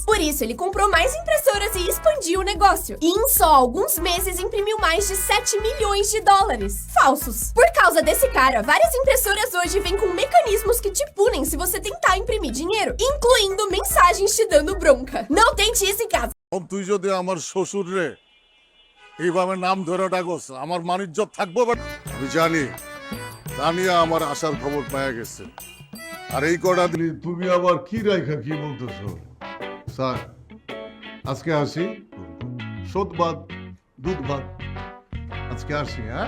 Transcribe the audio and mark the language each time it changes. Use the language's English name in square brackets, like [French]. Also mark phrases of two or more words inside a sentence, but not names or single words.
[Portuguese] Por isso, ele comprou mais impressoras e expandiu o negócio. E em só alguns meses imprimiu mais de $7 milhões falsos. Por causa desse cara, várias impressoras hoje vêm com mecanismos que te punem se você tentar imprimir dinheiro, incluindo mensagens te dando bronca. Não tente isso em casa. [Bangla] তুই যদি আমার শ্বশুর রে এইভাবে নাম ধরে ডাকস আমার মানিজ্জত থাকবো আমি জানি তানিয়া আমার আসার খবর পাওয়া গেছে আর এই কটা দিন তুমি আবার কি রাইখা কি বলতেছো স্যার আজকে আসি শোধ বাদ দুধ ভাত আজকে আসি হ্যাঁ